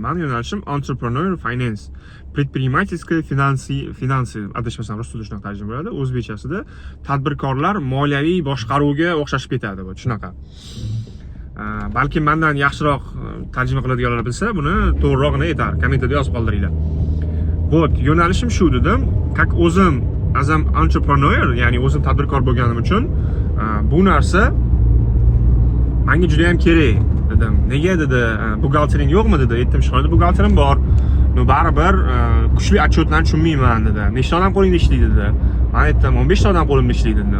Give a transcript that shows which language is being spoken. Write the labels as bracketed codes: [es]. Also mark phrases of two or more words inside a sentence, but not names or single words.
[uz] Meni yo'nalishim [en] entrepreneur finance, [ru] предпринимательское finanсы, [uz] adashmasam rus tilida shunaqa tarjima bo'ladi. O'zbekchasida tadbirkorlar moliyaviy boshqaruvga o'xshashib ketadi bu, shunaqa. Balki mendan yaxshiroq tarjima qiladiganlar bilsa, buni to'g'rirog'ini aytar. Kommentariyada yozib qoldiringlar. Вот, yo'nalishim shu dedim. [en] Как o'zim as an entrepreneur, [uz] ya'ni o'zim tadbirkor bo'lganim uchun bu narsa menga juda ham kerak dedim. Nega dedi? Buxgaltering yo'qmi dedi. Aytdim, shunday buxgalterim bor. No baribir kuchli отчетlarni tushunmayman dedi. Nechta odam qo'lingda ishlaydi dedi. Men aytdim, 15 ta odam qo'limda ishlaydi dedim.